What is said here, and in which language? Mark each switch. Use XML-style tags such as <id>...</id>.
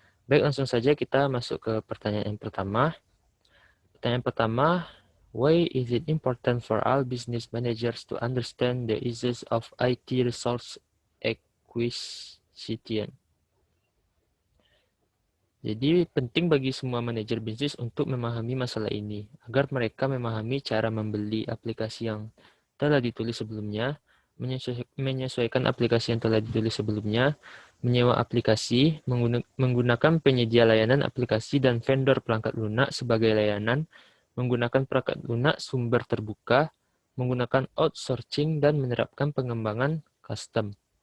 <id>Baik, langsung saja kita masuk ke pertanyaan yang pertama. Pertanyaan pertama,</id> <en>why is it important for all business managers to understand the issues of IT resource acquisition?</en> <id>Jadi penting bagi semua manajer bisnis untuk memahami masalah ini, agar mereka memahami cara membeli aplikasi yang telah ditulis sebelumnya, menyesuaikan aplikasi yang telah ditulis sebelumnya, menyewa aplikasi, menggunakan penyedia layanan aplikasi dan vendor perangkat lunak sebagai layanan, menggunakan perangkat lunak sumber terbuka, menggunakan outsourcing, dan menerapkan pengembangan custom.</id>